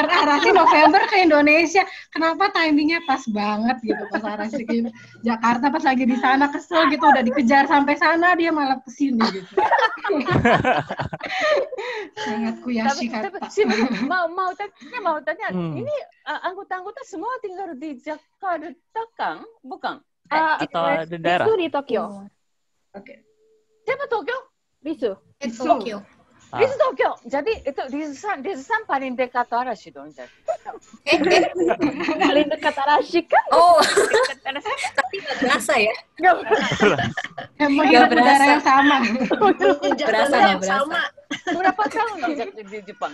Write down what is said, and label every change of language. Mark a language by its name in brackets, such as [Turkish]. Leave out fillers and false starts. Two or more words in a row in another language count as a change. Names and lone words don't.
[Indonesian] Arashi November ke Indonesia. Kenapa timingnya pas banget gitu pas Arashi ke Jakarta, pas lagi di sana kesel gitu, udah dikejar sampai sana dia malah kesini gitu. Sangat Kuyashi kata. Mau tanya, ini anggota-anggota semua tinggal di Jakarta kan? Bukan? Atau di daerah? Itu di Tokyo. Oke. Siapa Tokyo? Risu. Tokyo. Rizu Tokyo. Jadi itu Rizu-san paling dekat Arashi dong. Paling dekat Arashi kan? Oh, tapi nggak berasa ya? Emang kita udara yang sama. Berasa nggak berasa? Berapa tahun di Jepang?